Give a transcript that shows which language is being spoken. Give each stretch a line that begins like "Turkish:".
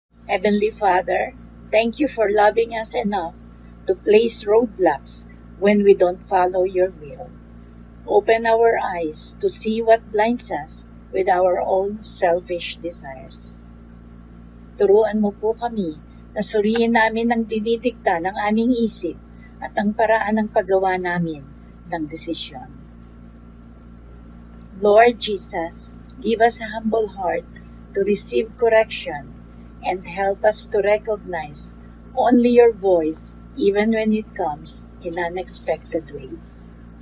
English: Heavenly Father, thank you for loving us enough to place roadblocks when we don't follow your will. Open our eyes to see what blinds us with our own selfish desires.
Filipino: Turuan mo po kami na suriin namin ang dinidikta ng aming isip at ang paraan ng paggawa namin ng desisyon.
English: Lord Jesus, give us a humble heart to receive correction and help us to recognize only your voice even when it comes in unexpected ways.